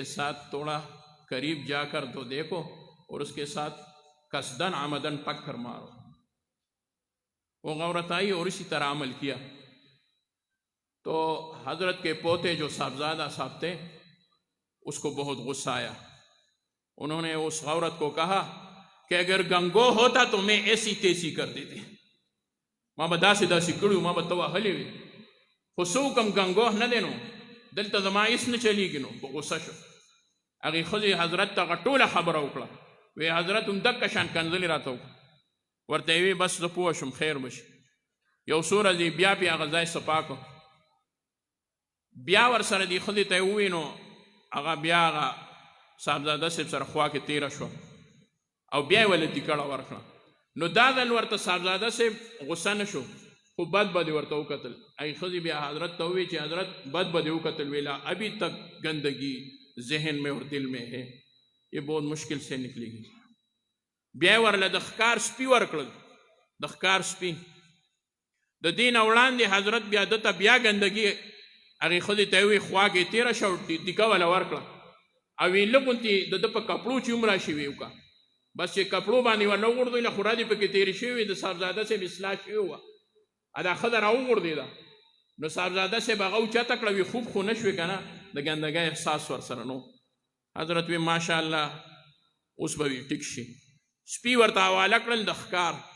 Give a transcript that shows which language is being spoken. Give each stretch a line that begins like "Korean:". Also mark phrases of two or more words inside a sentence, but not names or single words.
Urdu: ساتھ تھوڑا قریب جا کر تو دیکھو اور اس کے ساتھ قصدن عمدن پکر مارو وہ عورت آئی اور اسی طرح عمل کیا تو حضرت کے پوتے جو صاحبزادہ صاحب تھے اس کو بہت غصہ آیا انہوں نے اس عورت کو کہا کہ اگر گنگو ہوتا تو میں ایسی تیسی کر دیتی
Pashto: ما به داسې داسې کړو ما به ته وهلې وي خو څه وکړم ګنګوه نه دی نو دلته زما هېڅ نه چلېږي نو په غوسه شو هغې ښځې حضرت ته هغه ټوله خبره وکړه وی حضرت هم دقه شان کنځلې راته وکړه ورته یې وی بس زه پوه شم خیر به شي یو څو ورځې بیا پې هغه ځای صفا کړو بیا ورسره دې ښځې ته یې ووی نو هغه بیا هغه صاحبزاده صاحب سره خوا کې تېره شوه او بیا یې ولې تیکړه ورکړه نو دا ځل ورته صاحبزاده صاحب غصه نه شو خو بد به دې ورته وکتل هغې ښځې بیا حضرت ته ووی چې حضرت بد به دې وکتل ویلا
Urdu: ابھی تک گندگی ذہن میں اور دل میں ہے یہ بہت مشکل سے نکلے گی
Pashto: بیا یې ورله د ښکار سپي ورکړل د ښکار سپي د دې نه وړاندې حضرت بیا ده ته بیا ګندګي هغې ښځې ته یې ووی خوا کې یې تېره شه او ټیکه وله ورکړه او وی لږ غوندې د ده په کپړو چې هم راشي وی وکړه بس چې کپړو باندې ورله وغورځوي خو ردې پکې تېرې شوې وې د صاحبزاده صاحب اصلاح شوې وه دا ښځه راوغورځېده نو صاحبزاده صاحب هغه اوچته کړه وي خوب خو نه شوې که نه د ګندګۍ احساس ورسره نو حضرت وی ماشاءالله اوس به وي ټیک شي سپي ورته حواله کړل د ښکار